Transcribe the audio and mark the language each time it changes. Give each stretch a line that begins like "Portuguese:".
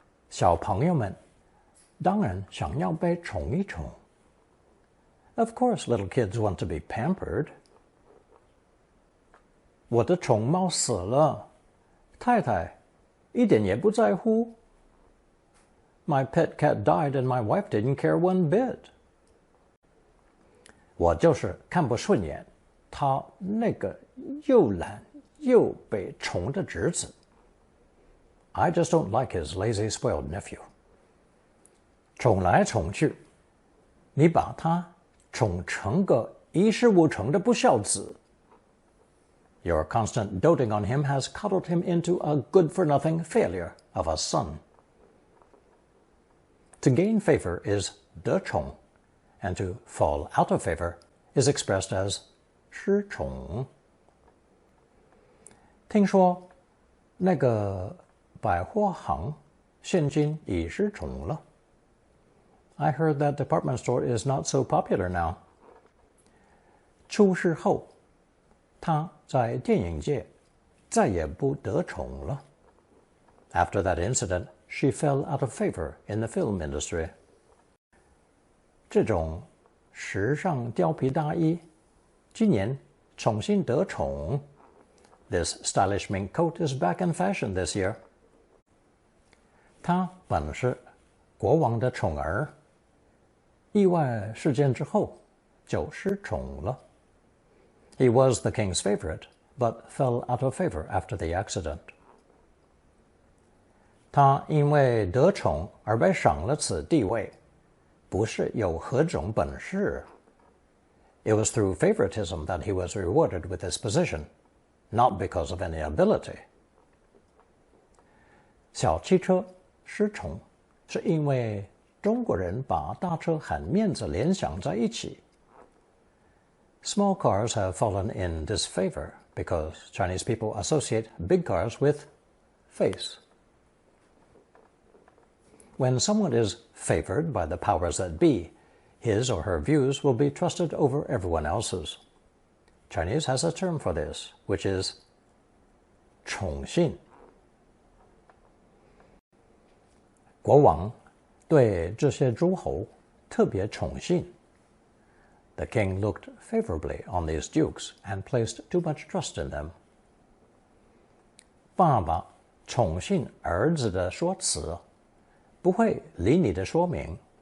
Chinese: 小朋友们当然想要被宠一宠.
English: Of course, little kids want to be pampered.
Chinese: 我的宠猫死了，太太一点也不在乎.
English: My pet cat died and my wife didn't care one bit.
Chinese: 我就是看不顺眼他那个又懒又被宠的侄子.
English: I just don't like his lazy, spoiled nephew.
Chinese: 宠来宠去，你把他宠成个一事无成的不孝子.
English: Your constant doting on him has coddled him into a good-for-nothing failure of a son. To gain favor is 得宠, and to fall out of favor is expressed as 失宠.
Chinese: 听说那个百货行现今已失宠了.
English: I heard that department store is not so popular now.
Chinese: 出事后他在电影界再也不得宠了.
English: After that incident, she fell out of favor in the film industry.
Chinese: 这种时尚貂皮大衣今年重新得宠.
English: This stylish mink coat is back in fashion this year.
Chinese: 他本是国王的宠儿，意外事件之后就失宠了.
English: He was the king's favorite, but fell out of favor after the accident.
Chinese: 他因为得宠而被赏了此地位，不是有何种本事.
English: It was through favoritism that he was rewarded with this position, not because of any ability.
Chinese: 小汽车失宠是因为中国人把大车和面子联想在一起.
English: Small cars have fallen in disfavor because Chinese people associate big cars with face. When someone is favored by the powers that be, his or her views will be trusted over everyone else's. Chinese has a term for this, which is 宠信.
Chinese: 国王对这些诸侯特别宠信。
English: The king looked favorably on these dukes and placed too much trust in them.
Chinese: 爸爸宠信儿子的说辞，不会理你的说明。